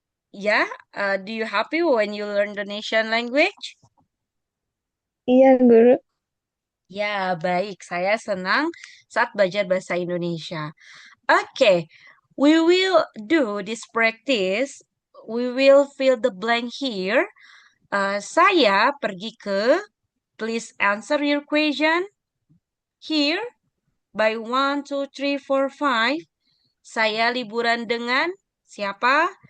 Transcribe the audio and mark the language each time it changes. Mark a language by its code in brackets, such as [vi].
[en] Ya, do you happy when you learn Indonesian language? [id] Iya, Guru. Ya, baik. Saya senang saat belajar bahasa Indonesia. [en] Okay, we will do this practice. We will fill the blank here. [id] Saya pergi ke, [en] please answer your question here by 1, 2, 3, 4, 5. [id] Saya liburan dengan siapa?